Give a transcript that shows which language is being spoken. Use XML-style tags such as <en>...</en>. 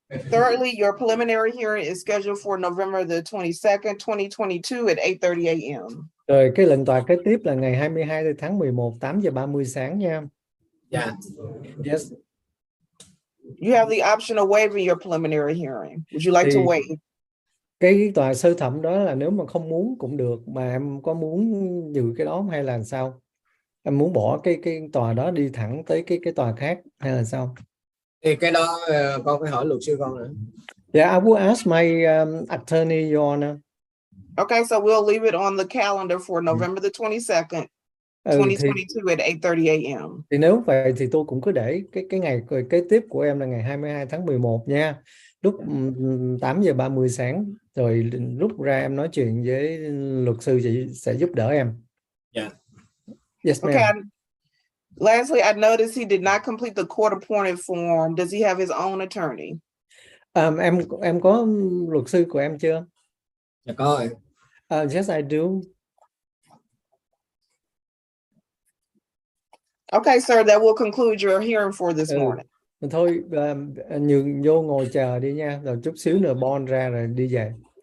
<en>Thirdly, your preliminary hearing is scheduled for November the 22nd, 2022 at 8:30 a.m.</en> <vi>Rồi cái lệnh tòa kế tiếp là ngày 22 tháng 11, 8:30 sáng nha. Dạ.</vi> <en>Yes. You have the option of waiving your preliminary hearing. Would you like to</en> <vi>Thì</vi> <en>waive?</en> <vi>cái tòa sơ thẩm đó là nếu mà không muốn cũng được, mà em có muốn giữ cái đó hay là sao? Em muốn bỏ cái tòa đó đi thẳng tới cái tòa khác hay là sao? Thì cái đó con phải hỏi luật sư con nữa.</vi> <en>Yeah, I will ask my attorney, Your Honor. Okay, so we'll leave it on the calendar for November the 22nd, 2022 at 8:30 a.m.</en> <vi>Thì nếu vậy thì tôi cũng cứ để cái ngày kế tiếp của em là ngày 22 tháng 11 nha. Lúc 8:30 sáng, rồi lúc ra em nói chuyện với luật sư chị sẽ giúp đỡ em.</vi> <en>Yeah. Yes, Okay. ma'am. Lastly, I noticed he did not complete the court-appointed form. Does he have his own attorney?</en> <vi>Em có luật sư của em chưa? Dạ có rồi.</vi> <en>Yes, I do. Okay, sir, that will conclude your hearing for this morning.</en> <vi>Thôi nhường vô ngồi chờ đi nha, rồi chút xíu nữa bond ra rồi đi về.</vi>